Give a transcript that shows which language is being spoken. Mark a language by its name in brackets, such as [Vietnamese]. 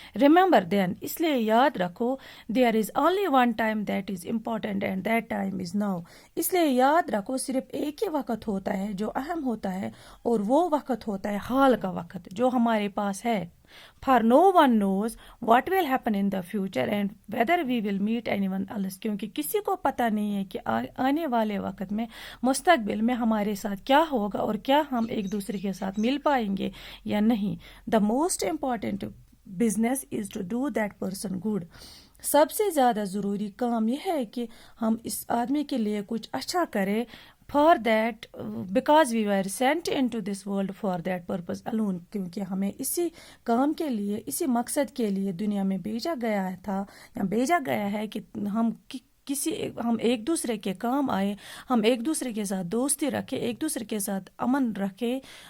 [English] remember then, [Urdu] اس لیے یاد رکھو، [English] there is only one time that is important and that time is now, [Urdu] اس لیے یاد رکھو صرف ایک ہی وقت ہوتا ہے جو اہم ہوتا ہے، اور وہ وقت ہوتا ہے حال کا وقت جو ہمارے پاس ہے. [English] For no one knows what will happen in the future and whether we will meet anyone else، [Urdu] کیونکہ کسی کو پتہ نہیں ہے کہ آنے والے وقت میں مستقبل میں ہمارے ساتھ کیا ہوگا اور کیا ہم ایک دوسرے کے ساتھ مل پائیں گے یا نہیں. [English] The most important business is to do that person good. [Urdu] سب سے زیادہ ضروری کام یہ ہے کہ ہم اس آدمی کے لیے کچھ اچھا کریں. [English] For that, because we were sent into this world for that purpose alone، [Urdu] کیونکہ ہمیں اسی کام کے لیے، اسی مقصد کے لیے دنیا میں بھیجا گیا تھا، یا بھیجا گیا ہے کہ ہم ایک دوسرے کے کام آئے، ہم ایک دوسرے کے ساتھ دوستی رکھیں، ایک دوسرے کے ساتھ امن رکھیں.